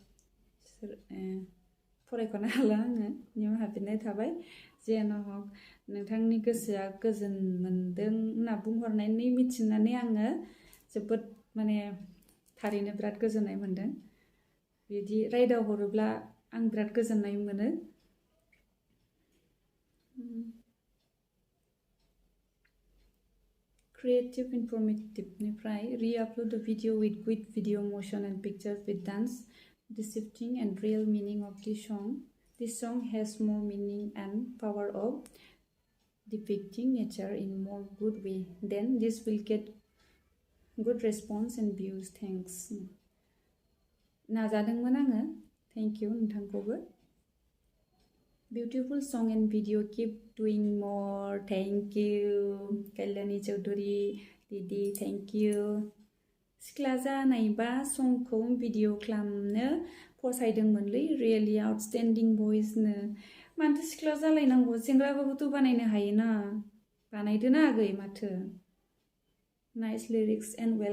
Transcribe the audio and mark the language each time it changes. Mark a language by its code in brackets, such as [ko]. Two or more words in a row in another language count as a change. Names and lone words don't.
[brx] फरायख'नो हाला आङो निमाहा बिनाय थाबाय जेन' हक नोंथांनि गोसोआ गोजोन मोनदों होनना बुंहरनायनि मिथिनानै आङो जोबोद माने थारैनो बिराद गोजोननाय मोनदों बिदि रायदाव हरोब्ला आं बिराद गोजोननाय मोनो [en] Creative Informative-निफ्राय re-upload the video with good video motion and pictures with dance, the shifting and real meaning of the song. This song has more meaning and power of depicting nature in more good way. Then this will get good response and views. Thanks. [brx] नाजादोंमोन आङो [en] thank you [brx] नोंथांखौबो [en] Beautiful song and video. Keep doing more. Thank you. Kalyani Chaudhary Didi. Thank you. [brx] सिख्ला जानायबा संखौ भिडिअ खालामनो फसायदोंमोनलै [en] really outstanding [brx] भइसनो मानोथो सिख्ला जालायनांगौ सेंग्राबाबोथ' बानायनो हायोना बानायदोना आगै माथो [en] nice lyrics and well